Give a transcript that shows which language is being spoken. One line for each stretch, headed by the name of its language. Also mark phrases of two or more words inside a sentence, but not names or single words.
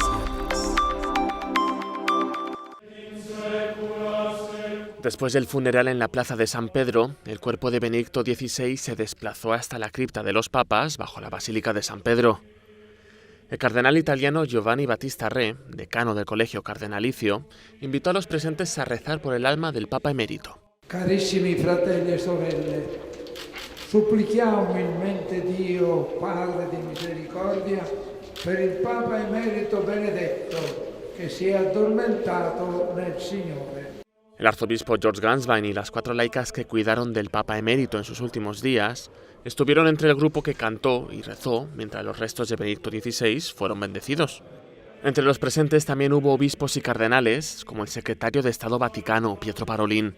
Spanish: Después del funeral en la plaza de San Pedro, el cuerpo de Benedicto XVI se desplazó hasta la cripta de los papas bajo la Basílica de San Pedro. El cardenal italiano Giovanni Battista Re, decano del Colegio Cardenalicio, invitó a los presentes a rezar por el alma del Papa emérito.
Italian: Carissimi fratelli e sorelle, supplichiamo umilmente Dio, Padre di misericordia, per il Papa emerito Benedetto, che si è addormentato nel Signore.
Spanish: El arzobispo George Ganswein y las 4 laicas que cuidaron del Papa emérito en sus últimos días estuvieron entre el grupo que cantó y rezó mientras los restos de Benedicto XVI fueron bendecidos. Entre los presentes también hubo obispos y cardenales, como el secretario de Estado Vaticano, Pietro Parolin.